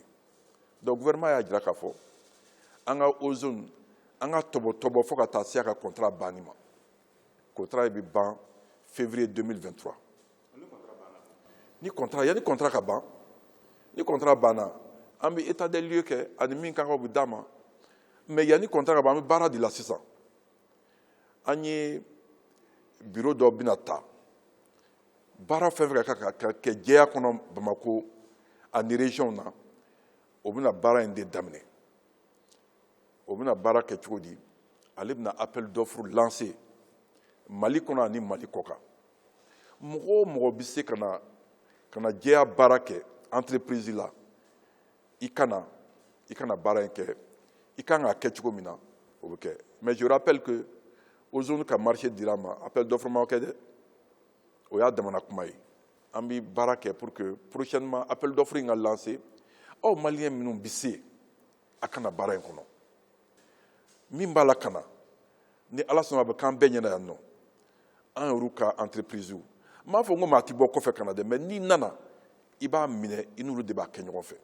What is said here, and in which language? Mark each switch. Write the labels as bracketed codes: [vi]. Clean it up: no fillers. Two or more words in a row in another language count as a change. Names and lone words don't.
[bm] Donc gouvernement y'a jira k'a fɔ an ka ozone an ka tɔbɔ fo ka taa se a ka contrat banni ma. Contrat bɛ ban février 2023. Yani contrat ka ban ni contrat banna an bɛ [fr] état des lieux [bm] kɛ ani min kan ka bɛ d'a ma mais yani contrat ka ban an bɛ baara de la sisan. An ye bureau dɔ bɛna ta baara fɛn fɛn ka kɛ jɛya kɔnɔ Bamako ani région na o bɛna baara in de daminɛ. O bɛna baara kɛ cogo di? Ale bɛna [fr] appel d'offre lancer [bm] Mali kɔnɔ ani Mali kɔkan. Mɔgɔ o mɔgɔ bɛ se ka na jɛya baara kɛ entreprise la i kana baara in kɛ i kan k'a kɛ cogo min na o bɛ kɛ. [fr] Mais je rappelle que [bm] ozone ka marché dira ma [fr] appel d'offre [bm] ma kɛ dɛ o y'a damana kuma ye. An bɛ baara kɛ [fr] pour que prochainement appel d'offre [bm] in ka lancer aw maliyɛn minnu bɛ se a kana baara in kɔnɔ. Min b'a la ka na ni Ala sɔnna a bɛ k'an bɛɛ ɲɛna yan nɔ an y'olu ka entreprise n m'a fɔ n ko maa tɛ bɔ kɔfɛ ka na dɛ mais n'i nana i b'a minɛ i n'olu de b'a kɛ ɲɔgɔn fɛ.